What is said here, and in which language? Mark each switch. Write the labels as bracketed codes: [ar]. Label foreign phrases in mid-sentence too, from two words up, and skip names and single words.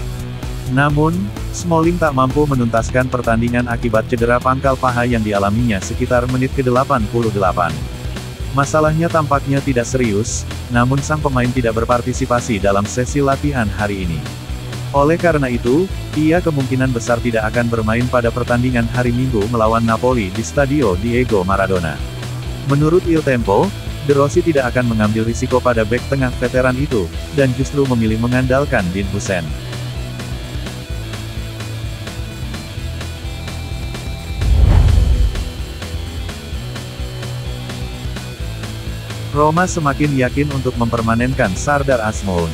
[id] Namun, Smalling tak mampu menuntaskan pertandingan akibat cedera pangkal paha yang dialaminya sekitar menit ke-88. Masalahnya tampaknya tidak serius, namun sang pemain tidak berpartisipasi dalam sesi latihan hari ini. Oleh karena itu, ia kemungkinan besar tidak akan bermain pada pertandingan hari Minggu melawan Napoli di Stadio Diego Maradona. Menurut Il Tempo, De Rossi tidak akan mengambil risiko pada bek tengah veteran itu, dan justru memilih mengandalkan Dean Huijsen. Roma semakin yakin untuk mempermanenkan Sardar Azmoun.